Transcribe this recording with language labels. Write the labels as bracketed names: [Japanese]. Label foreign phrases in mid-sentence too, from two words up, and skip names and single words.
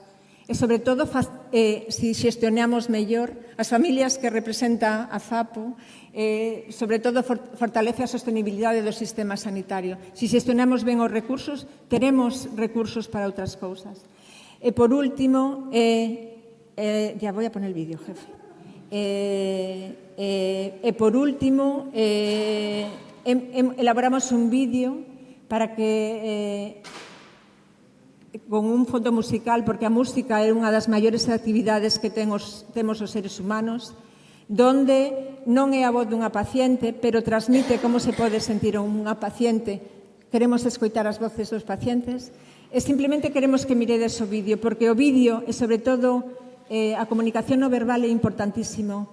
[Galician] E, sobre todo, se xestionamos mellor as familias que representa a FAPO, sobre todo fortalece a sostenibilidade do sistema sanitario. Se xestionamos ben os recursos, teremos recursos para outras cousas. E, por último, [Spanish] ya voy a poner el vídeo, jefe. [Galician] Por último, elaboramos un vídeo para que con un fondo musical, porque a música é unha das maiores actividades que temos os seres humanos, donde non é a voz dunha paciente, pero transmite como se pode sentir unha paciente. Queremos escoitar as voces dos pacientes e simplemente queremos que miredes o vídeo, porque o vídeo e, sobre todo, a comunicación non verbal é importantísimo.